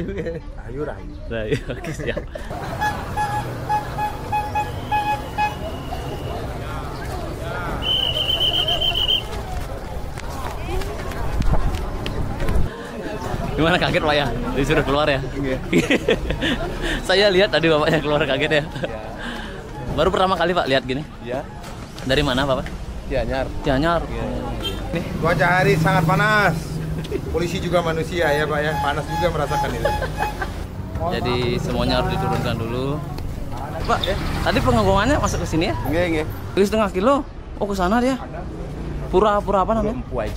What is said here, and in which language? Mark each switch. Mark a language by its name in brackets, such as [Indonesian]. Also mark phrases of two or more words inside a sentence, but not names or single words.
[Indonesian] Rahayu. Oke, siap. Gimana, kaget Pak ya? Disuruh keluar ya? Saya lihat tadi Bapaknya keluar kaget ya? Baru pertama kali Pak lihat gini? Ya. Dari mana Bapak? Gianyar. Gianyar. Nih. Cuaca hari sangat panas. Polisi juga manusia ya Pak ya. Panas juga merasakan itu. Jadi semuanya harus diturunkan dulu. Pak, tadi pengonggongannya masuk ke sini ya? Nggih. 1,5 kilo. Oh, ke sana dia. Pura apa namanya? Empu Haji.